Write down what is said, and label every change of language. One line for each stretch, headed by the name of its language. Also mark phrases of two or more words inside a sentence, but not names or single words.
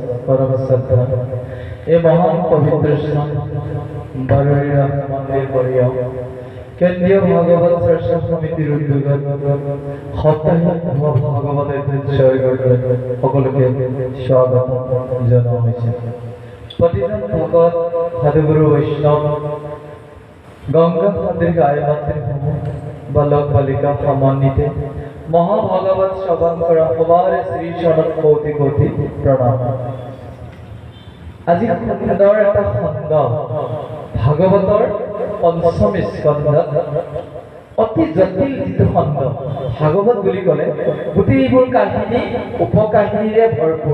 Assamese: পৰম সত্য এ মহান পবিত্ৰ স্থান বাৰুণীৰা মন্দিৰ পৰিয়া কেন্দ্ৰীয় ভাগৱত চৰ্চা সমিতিৰ উদ্যোগত সাপ্তাহিক ভাগৱত অধ্যয়ন সকলকে স্বাগত জনোৱা হৈছে। প্ৰতিজন ভকত সাধুগুৰু বৈষ্ণৱ গংগা নদীৰ গায়ত্ৰী বালক বালিকা সমন্বিতে মহাভাগৱত শ্ৰৱণ কৰা সবাৰে শ্ৰী চৰণত কোটি কোটি প্ৰণাম। আজি সুন্দৰ এটা খণ্ড ভাগৱতৰ পঞ্চম স্কন্ধত অতি জটিল যিটো খণ্ড ভাগৱত বুলি ক'লে গোটেইবোৰ কাহিনী উপকাহিনীৰে ভৰপূৰ।